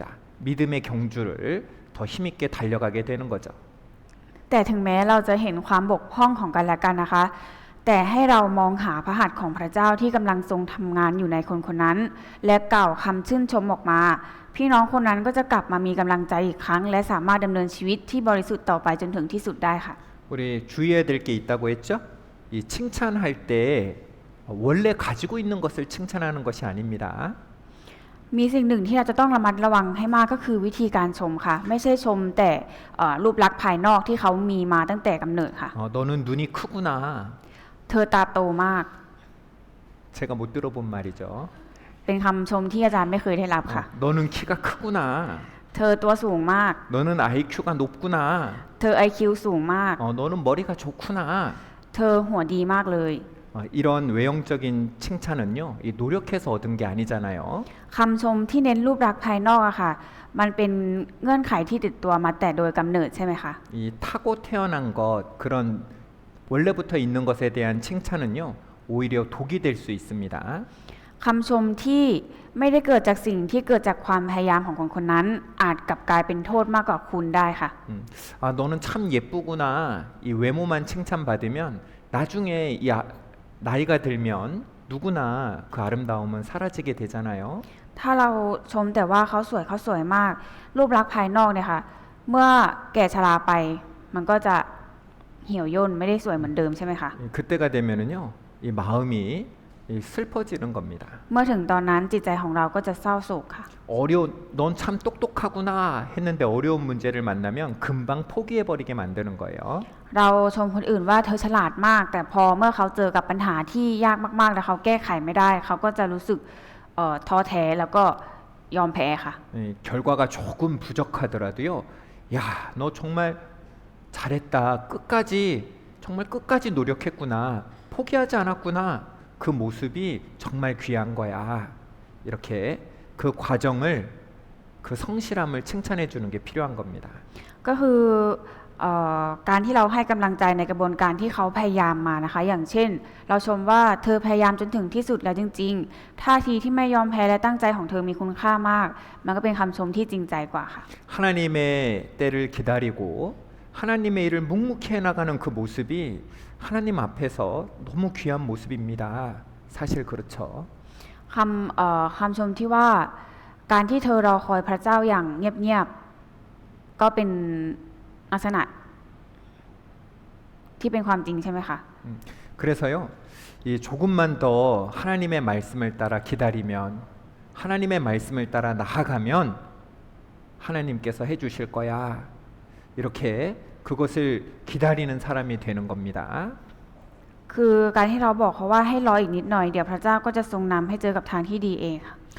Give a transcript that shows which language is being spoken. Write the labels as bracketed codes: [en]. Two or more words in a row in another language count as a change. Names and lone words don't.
[ko] 믿음의 경주를 더 힘있게 달려가게 되는 거죠. [th] แต่ถึงแม้เราจะเห็นความบกพร่องของกันและกันนะคะ แต่ให้เรามองหาพระหัตถ์ของพระเจ้าที่กำลังทรงทำงานอยู่ในคนคนนั้น และกล่าวคำชื่นชมออกมา พี่น้องคนนั้นก็จะกลับมามีกำลังใจอีกครั้ง และสามารถดำเนินชีวิตที่บริสุทธิ์ต่อไปจนถึงที่สุดได้ค่ะ [ko] 우리 주의해야 될 게 있다고 했죠? 이 칭찬할 때 원래 가지고 있는 것을 칭찬하는 것이 아닙니다. [th] มีสิ่งหนึ่งที่เราจะต้องระมัดระวังให้มากก็คือวิธีการชมค่ะ ไม่ใช่ชมแต่รูปลักษณ์ภายนอกที่เขามีมาตั้งแต่กำเนิดค่ะ [ko] 너는 눈이 크구나. [th] เธอตาโตมาก [ko] 제가 못 들어본 말이죠. [th] เป็นคำชมที่อาจารย์ไม่เคยได้รับค่ะ [ko] 너는 키가 크구나. [th] เธอตัวสูงมาก [ko] 너는 IQ가 높구나. [th] เธอ IQ สูงมาก [ko] 너는 머리가 좋구나. [th] เธอหัวดีมากเลย [ko] 이런 외형적인 칭찬은요, 이 노력해서 얻은 게 아니잖아요. [th] คำชมที่เน้นรูปลักษณ์ภายนอกอะค่ะ มันเป็นเงื่อนไขที่ติดตัวมาแต่โดยกำเนิดใช่ไหมคะ [ko] 이 타고 태어난 것, 그런 원래부터 있는 것에 대한 칭찬은요, 오히려 독이 될 수 있습니다. [th] คำชมที่ไม่ได้เกิดจากสิ่งที่เกิดจากความพยายามของคนคนนั้น อาจกลับกลายเป็นโทษมากกว่าคุณได้ค่ะ [ko] 너는 참 예쁘구나. 이 외모만 칭찬받으면 나중에 나이가 들면 누구나 그 아름다움은 사라지게 되잖아요. [th] ถ้าเราชมแต่ว่าเขาสวยมาก รูปลักษณ์ภายนอกเนี่ยค่ะ เมื่อแก่ชราไป มันก็จะเหี่ยวย่นไม่ได้สวยเหมือนเดิมใช่ไหมคะ [ko] 그때가 되면은요, 이 마음이 슬퍼지는 겁니다. [th] เมื่อถึงตอนนั้นจิตใจของเราก็จะเศร้าโศกค่ะ [ko] 넌 참 똑똑하구나 했는데 어려운 문제를 만나면 금방 포기해버리게 만드는 거예요. [th] เราชมคนอื่นว่าเธอฉลาดมาก แต่พอเมื่อเขาเจอกับปัญหาที่ยากมากๆแล้วเขาแก้ไขไม่ได้ เขาก็จะรู้สึกท้อแท้แล้วก็ยอมแพ้ค่ะ [ko] 결과가 조금 부족하더라도요, 야, 너 정말 잘했다. 정말 끝까지 노력했구나. 포기하지 않았구나. 그 모습이 정말 귀한 거야. 이렇게 그 과정을, 그 성실함을 칭찬해 주는 게 필요한 겁니다. [th] ก็คือการที่เราให้กำลังใจในกระบวนการที่เขาพยายามมานะคะ อย่างเช่น เราชมว่าเธอพยายามจนถึงที่สุดแล้วจริงๆท่าทีที่ไม่ยอมแพ้และตั้งใจของเธอมีคุณค่ามาก มันก็เป็นคำชมที่จริงใจกว่าค่ะ [ko] 하나님의 때를 기다리고 하나님의 일을 묵묵히 해나가는 그 모습이 하나님 앞에서 너무 귀한 모습입니다. 사실 그렇죠. [th] คำชมที่ว่าการที่เธอรอคอยพระเจ้าอย่างเงียบๆก็เป็นลักษณะที่เป็นความจริงใช่ไหมคะ [ko] 그래서요, 이 조금만 더 하나님의 말씀을 따라 기다리면, 하나님의 말씀을 따라 나아가면 하나님께서 해주실 거야. 이렇게 그것을 기다리는 사람이 되는 겁니다. [th] คือการที่เราบอกเขาว่าให้รออีกนิดหน่อยเดี๋ยวพระเจ้าก็จะทรงนำให้เจอกับทางที่ดีเองค่ะ